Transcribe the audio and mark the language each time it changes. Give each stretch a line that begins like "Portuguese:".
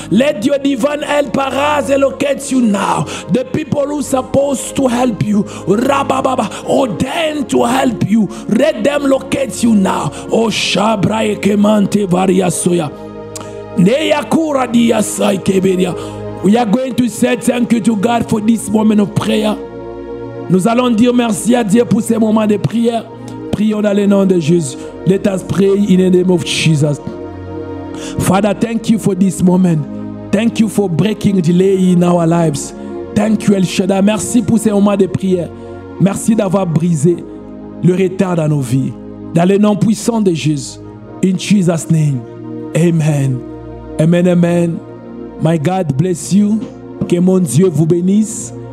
English: Let your divine help arise and locate you now. The people who are supposed to help you, Rabababa, ordained to help you, let them locate you now. Oh Shabra Ekemante Variasoya. Neyakura Diasai Keberia. We are going to say thank you to God for this moment of prayer.
French: Nous allons dire merci à Dieu pour ces moments de prière. Prions dans le nom de Jésus.
English: Let us pray in the name of Jesus. Father, thank you for this moment. Thank you for breaking delay in our lives. Thank you, El Shaddai.
French: Merci pour ces moments de prière. Merci d'avoir brisé le retard dans nos vies. Dans le nom puissant de Jésus.
English: In Jesus' name. Amen. Amen, amen. My God bless you.
French: Que mon Dieu vous bénisse.